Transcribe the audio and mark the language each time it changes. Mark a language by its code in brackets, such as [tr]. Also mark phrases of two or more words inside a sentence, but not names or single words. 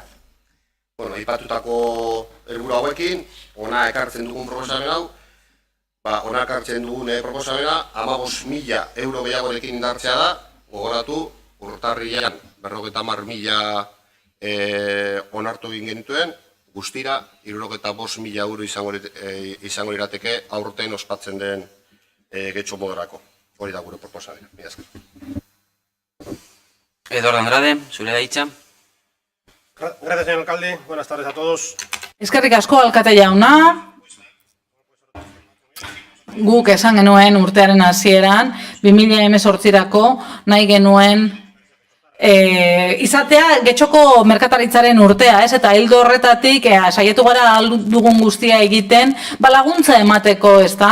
[eu] Aipatutako helburu hauekin, hona ekartzen dugun proposamen hau, hona ekartzen dugun proposamena 15.000 euro gehiagorekin indartzea da, gogoratu, urtarrian 50.000 onartu egin genituen, guztira 65.000 euro izango lirateke aurten ospatzen den Getxo modorako. Hori da gure proposamena. Eduardo Andrade, zure da hitza. [es] Gracias, señor alcalde. Buenas tardes a todos. [eu] Eskerrik asko alkate jauna. Guk esan genuen urtearen hasieran 2018rako nahi genuen izatea Getxoko merkataritzaren urtea, ez? Eta hildo horretatik saiatu gara dugun guztia egiten, laguntza emateko, ez da?